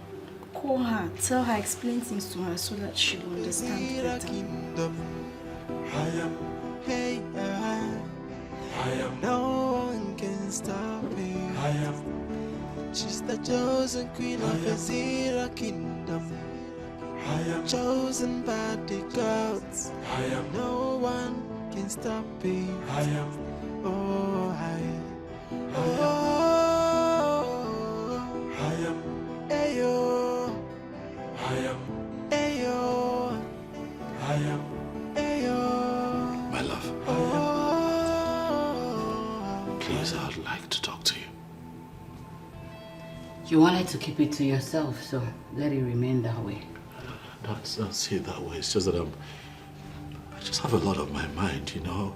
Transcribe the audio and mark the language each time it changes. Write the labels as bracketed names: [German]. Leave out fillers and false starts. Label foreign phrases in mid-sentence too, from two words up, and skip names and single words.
[English] Call her, tell her, explain things to her so that she'll understand better. No one can stop me. She's the chosen queen of Azira kingdom. Chosen by the gods. No one can stop me. Oh, Ayo. Ayo. Ayo. My love. Please, I'd like to talk to you. You wanted to keep it to yourself, so let it remain that way. Don't see it that way. It's just that I just have a lot on my mind, you know.